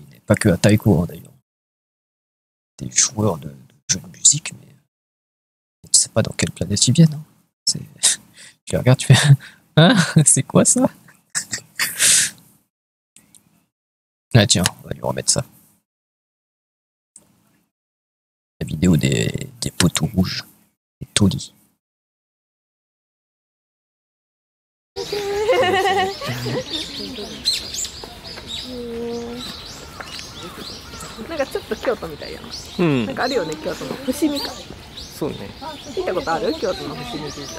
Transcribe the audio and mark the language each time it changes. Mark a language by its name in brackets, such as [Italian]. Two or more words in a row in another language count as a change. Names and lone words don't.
[French] Et pas que à Taiko, hein, d'ailleurs. Des joueurs de jeux de musique, mais tu sais pas dans quelle planète ils viennent. Hein. Tu les regardes, tu fais hein, c'est quoi ça? Ah tiens, on va lui remettre ça. La vidéo des poteaux rouges, des taulis. [Japanese] なんかちょっと京都みたいやな。うん。なんかあるよね、京都の伏見か。そうね。聞いたことある？京都の伏見神社。